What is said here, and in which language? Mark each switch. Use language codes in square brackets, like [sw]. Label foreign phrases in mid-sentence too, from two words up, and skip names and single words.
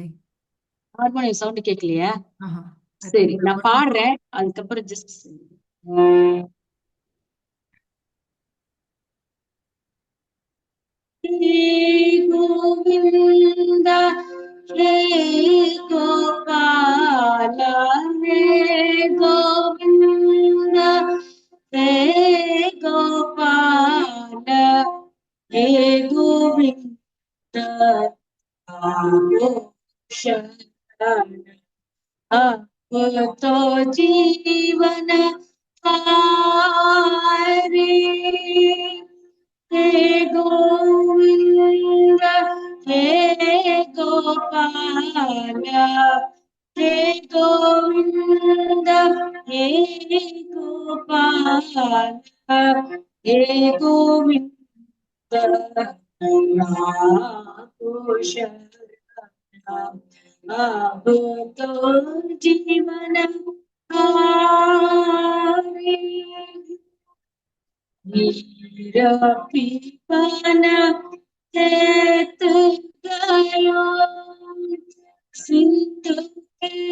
[en] harmonium sound [ta] கேட்கலையா? சரி, நான் பாடுறேன், அதுக்கப்புறம் ஜஸ்ட் [hi] गोविंद हे गोपाल हे गोविंद हे गोपाल हे गोविंद [ta] ஹே கோபால ஹே கோவிந்த [hi] तो जीवन हारे हे गोविंद हे गोपाल हे गोविंद हे गोपाल हे गोविंद अब तो जीवन हारे वीर पीपन हेतु गयो सिंधु के